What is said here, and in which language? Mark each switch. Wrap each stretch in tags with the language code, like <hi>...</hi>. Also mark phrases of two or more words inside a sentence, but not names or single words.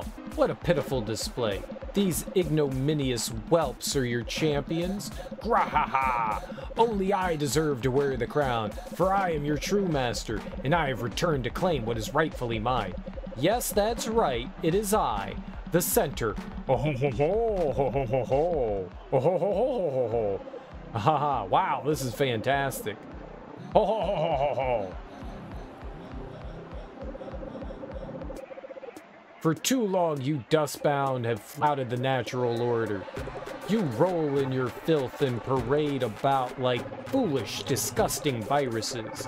<en>What a pitiful display. These ignominious whelps are your champions? Grahaha! Only I deserve to wear the crown, for I am your true master, and I have returned to claim what is rightfully mine. Yes, that's right, it is I, the center. Oh ho ho ho ho ho ho ho ho ho ho ho ho. Haha, wow, this is fantastic. Ho ho ho ho ho ho. For too long, you dustbound have flouted the natural order. You roll in your filth and parade about like foolish, disgusting viruses.</en>